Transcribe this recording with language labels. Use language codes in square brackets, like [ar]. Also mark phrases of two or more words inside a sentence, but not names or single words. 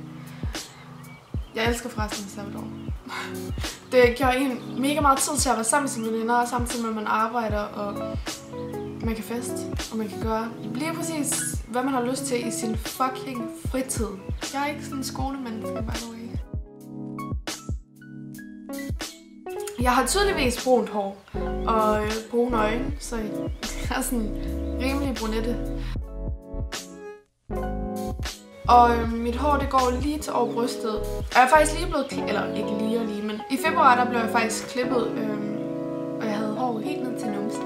[da] Jeg elsker forresten mit sabbatår. Det giver en mega meget tid til at være sammen med sine veninder, samtidig med at man arbejder, og man kan feste, og man kan gøre lige præcis, hvad man har lyst til i sin fucking fritid. Jeg er ikke sådan en skolemenneske, [en] by the way. [da] Jeg har tydeligvis brunt hår og brune øjne, så jeg er sådan rimelig brunette. Og mit hår det går lige til over brystet. Jeg er faktisk lige blevet klippet, eller ikke lige og lige, men i februar der blev jeg faktisk klippet, og jeg havde hår helt ned til numsen.